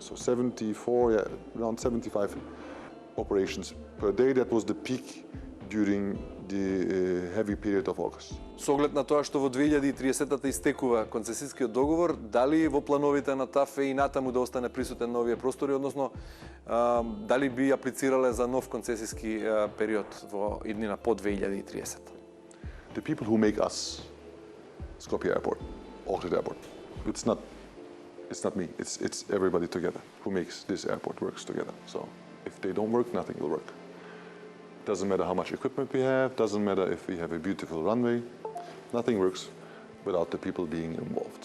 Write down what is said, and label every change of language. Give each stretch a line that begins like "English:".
English: So 74, around 75 operations per day. That was the peak during the heavy period of August.
Macedonian: Со оглед на тоа што во 2030-та истекува концесискиот договор, дали во плановите на ТАФ е и натаму да остане присутен на овие простори, односно дали би аплицирале за нов концесиски период во иднина по 2030?
English: The people who make us Skopje Airport, Ohrid Airport, it's not me, it's everybody together who makes this airport works together. So if they don't work, nothing will work. Doesn't matter how much equipment we have, doesn't matter if we have a beautiful runway, nothing works without the people being involved.